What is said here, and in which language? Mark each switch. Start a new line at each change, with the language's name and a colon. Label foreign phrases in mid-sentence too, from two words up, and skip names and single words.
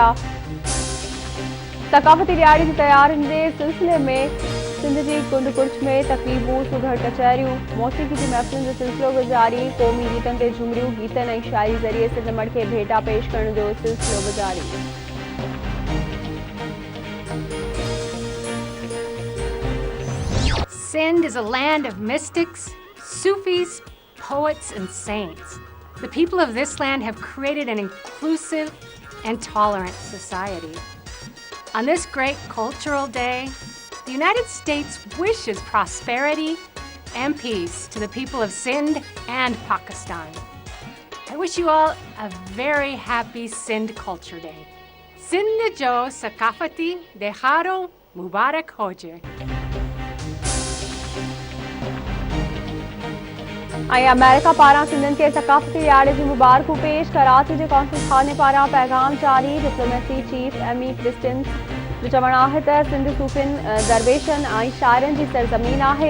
Sindhi: सकाफ़ती ॾियारी जी तयारियुनि जे सिलसिले में सिंध जी कुंड कुर्च में तक़रीबूं, सुघड़ कचहरियूं, मौसीक़ी जी महफ़िलुनि जो सिलसिलो गुज़ारी। क़ौमी गीतनि ते झूमरियूं, गीतनि ऐं शाइरी ज़रिए सिंध मड़ खे भेटा पेश करण जो सिलसिलो गुज़ारी।
English: Sindh is a land of mystics, Sufis, poets, and saints. The people of this land have created an inclusive and tolerant society. On this great cultural day, the United States wishes prosperity and peace to the people of Sindh and Pakistan. I wish you all a very happy Sindh Culture Day.
Sindhi: सिंध जो सकाफ़ती ॾिहाड़ो मुबारक हुजे. अमेरिका पारां सिंधियुनि खे सकाफ़ती ॾियारे जी मुबारकूं पेश। कराची जे कौंसिल खाने पारां पैगाम जारी। डिप्लोमेसी चीफ एमी क्रिस्टियंस जो चवणु आहे त सिंध सूफ़ियुनि, दरवेशनि ऐं शाइरनि जी सरज़मीन आहे।